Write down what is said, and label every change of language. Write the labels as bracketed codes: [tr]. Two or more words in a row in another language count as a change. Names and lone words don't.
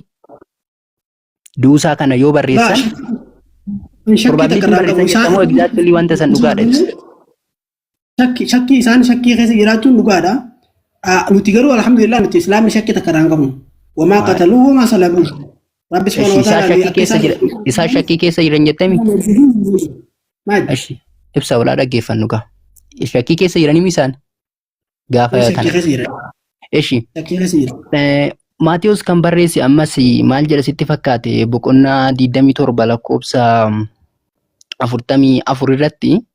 [om] Du'uusaa kana yoo barreessan probability barreessan immoo exactly wanta san dhugaadha. Shakkii isaan shakkii keessa jiraachuun dhugaadha. Nuti garuu alhamdulillah nuti islaamni shakkii takka irraa hin qabnu. [ar] وما قتلوه وما صلبوه. ربي سبحانه وتعالى [om] isaa shakkii keessa jiran jettemi. Ibsa walaa dhaggeeffannu gaa. Shakkii keessa jiranii isaan gaafa kana. Eshi. Maatiyus kan barreesse ammas maal jedha sitti fakkaate boqonnaa 27 lakkoofsa 44 irratti.